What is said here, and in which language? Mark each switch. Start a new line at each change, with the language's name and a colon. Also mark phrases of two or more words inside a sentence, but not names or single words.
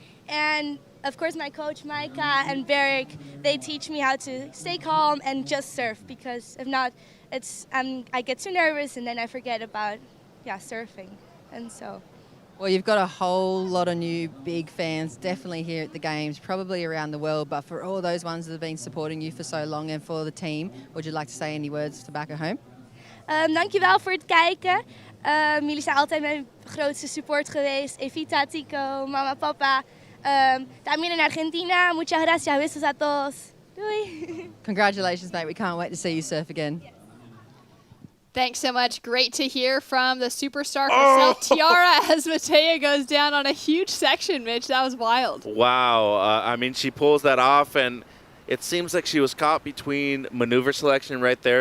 English: And, of course, my coach, Maika and Beric, they teach me how to stay calm and just surf, because if not, I get too nervous and then I forget about surfing. And so... Well, you've got a whole lot of new big fans, definitely here at the Games, probably around the world, but for all those ones that have been supporting you for so long and for the team, would you like to say any words to back at home?
Dutch: Dankjewel voor het kijken. Jullie zijn altijd mijn grootste support geweest.
Spanish: Evita, Tico, mama, papa. También en Argentina. Muchas gracias. Besos a todos.
Dutch: Doei.
English: Congratulations, mate. We can't wait to see you surf again. Thanks so much. Great to hear from the superstar herself, Tiara, as Matea goes down on a huge section, Mitch. That was wild. Wow. I mean, she pulls that off, and it seems like she was caught between maneuver selection right there.